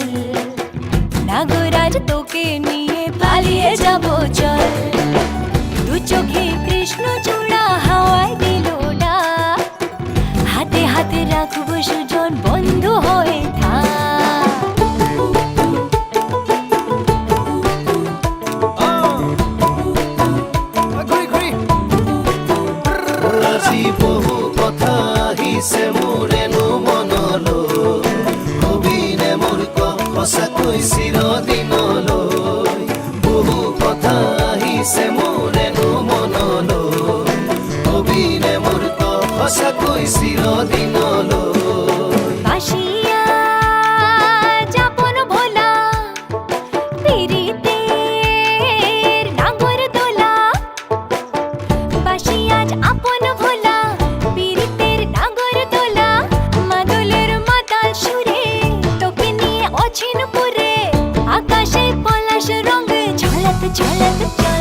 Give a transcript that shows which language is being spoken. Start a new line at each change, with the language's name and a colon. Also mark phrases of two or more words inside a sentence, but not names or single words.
Bangla: নাগরাজ তোকে নিয়ে পালিয়ে যাব চল, দু চোখে কৃষ্ণ চূড়া হাওয়ায় দিল ডাক, হাতে হাতে রাখবো সুজন বন্ধু হয়ে থাক।
Assamese: বহু কথা আহিছে মোৰেনো মনলৈ, কবিনে মোৰ সঁচাকৈ চিৰদিনলৈ। বহু কথা আহিছে মোৰেনো মনলৈ, কবিনে মোৰ সঁচাকৈ চিৰদিনলৈ।
Bangla: বাসিয়া যাপন ভোলা পিরিতের নাগর দোলা, বাসিয়া আপন ভোলা পিরিতের নাগর দোলা। মাদলের মাতাল সুরে তোকে নিয়ে অছিন পুরে, আকাশে পলাশ রঙ ঝলক ঝলক চল।